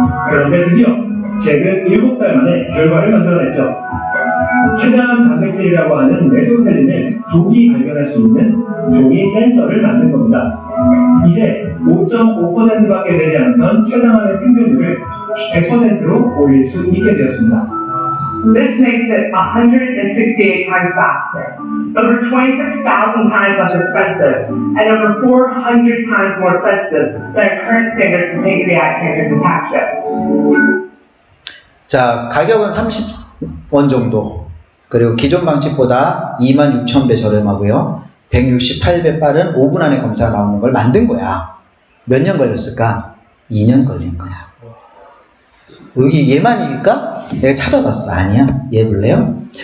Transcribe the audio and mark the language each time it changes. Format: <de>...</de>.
<ko>그런데 드디어 잭은 7달 만에 결과를 만들어냈죠. 췌장암 단백질이라고 하는 메소텔린을 조기 발견할 수 있는 종이 센서를 만든 겁니다. 이제 5.5%밖에 되지 않던 췌장암의 생존율을 100%로 올릴 수 있게 되었습니다.</ko> <en>This makes it 168 times faster, over 26,000 times less expensive, and over 400 times more sensitive than our current standard for pancreatic cancer detection.</en> <ko>자, 가격은 30원 정도. 그리고 기존 방식보다 26,000배 저렴하고요. 168배 빠른 5분 안에 검사가 나오는 걸 만든 거야. 몇 년 걸렸을까? 2년 걸린 거야. 여기 얘만이니까 내가 찾아봤어. 아니야. 얘 볼래요?</ko>